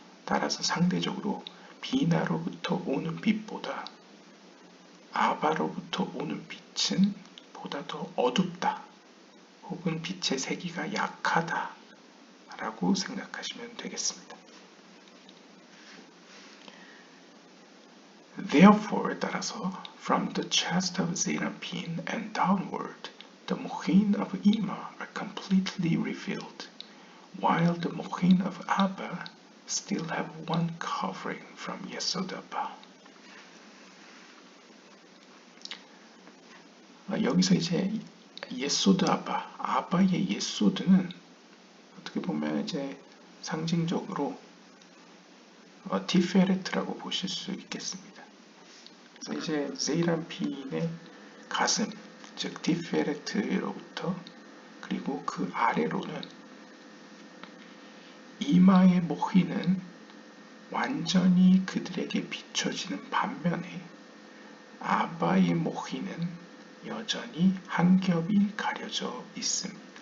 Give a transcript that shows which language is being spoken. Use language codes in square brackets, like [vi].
[ko] 따라서 상대적으로 비나로부터 오는 빛보다 아바로부터 오는 빛은 보다 더 어둡다 혹은 빛의 세기가 약하다 라고 생각하시면 되겠습니다. [en] Therefore, [ko] 따라서 [en] from the chest of Zeranpin and downward, the mochin of Ima are completely revealed, while the mochin of Abba still have one covering from Yesod Abba. [ko] 여기서 이제 예소드 아바, 아바의 예소드는 어떻게 보면 이제 상징적으로 티페레트라고 보실 수 있겠습니다. 그래서 이제 세이람핀의 가슴, 즉 티페레트로부터 그리고 그 아래로는 이마의 모히는 완전히 그들에게 비춰지는 반면에 아바의 모히는 여전히 한 겹이 가려져 있습니다.